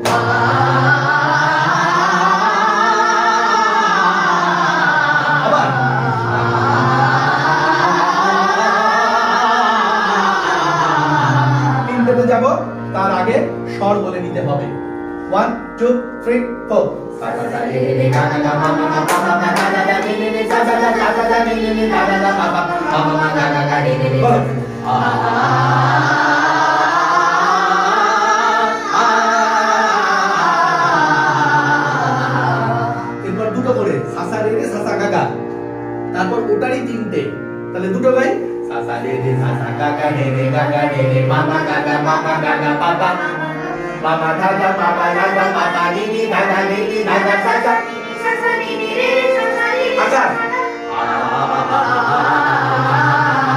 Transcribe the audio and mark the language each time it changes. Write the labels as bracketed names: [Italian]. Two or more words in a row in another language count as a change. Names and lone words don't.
[Bangla] আবার তিনটেতে যাব তার আগে স্বর বলে নিতে হবে 1 2 3 4 Dada dada nini gaga mama mama mama dada nini dada dada nini dada mama mama gaga nini এরপর দুটো করে সাসা রে রে সাসা গাগা তারপর ওটারই তিনটে তাহলে দুটো গাই সাসা রে রে সাসা গাগা রে রে গাগা রে রে মামা গাগা পাপা মামা দাদা পাপা নিনি দাদা সাসা সাসা নিনি রে সাসা রে আচ্ছা